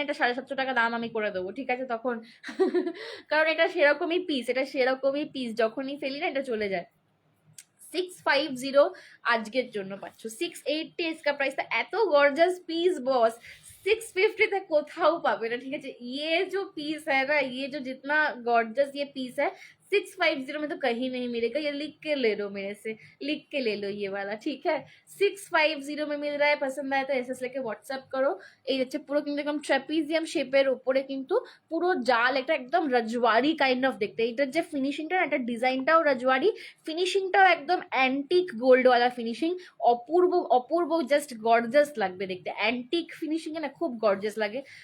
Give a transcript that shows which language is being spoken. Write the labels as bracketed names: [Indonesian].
[Bangla] এটা 750 টাকা দাম আমি করে দেবো, ঠিক আছে তখন। কারণ এটা সেরকমই পিস, এটা সেরকমই পিস, যখনই ফেলি না এটা চলে যায়। 650 আজকের জন্য পাচ্ছ। 680 [Hindi] इसका प्राइस था। [Bangla] এত গর্জাস পিস বস 650 তে কোথাও পাবে না, ঠিক আছে। [Hindi] ये जो पीस है ना, ये जो जितना गॉर्जस ये पीस है, 650 में तो कहीं नहीं मिलेगा। ये लिख के ले लो मेरे से, लिख के ले लो ये वाला, ठीक है। 650 में मिल रहा है, पसंद आया तो एसएस लेके व्हाट्सएप करो। [Bangla] এই হচ্ছে পুরো কিন্তু একদম ট্র্যাপিজিয়াম শেপের উপরে কিন্তু পুরো জাল, এটা একদম রজওয়ারি কাইন্ড অফ দেখতে। এটার যে ফিনিশিংটা, এটা ডিজাইনটাও রজওয়ারি, ফিনিশিংটাও একদম অ্যান্টিক গোল্ডওয়ালা ফিনিশিং। অপূর্ব অপূর্ব, জাস্ট গর্জাস লাগবে দেখতে। অ্যান্টিক ফিনিশিং এ না খুব গর্জাস লাগে।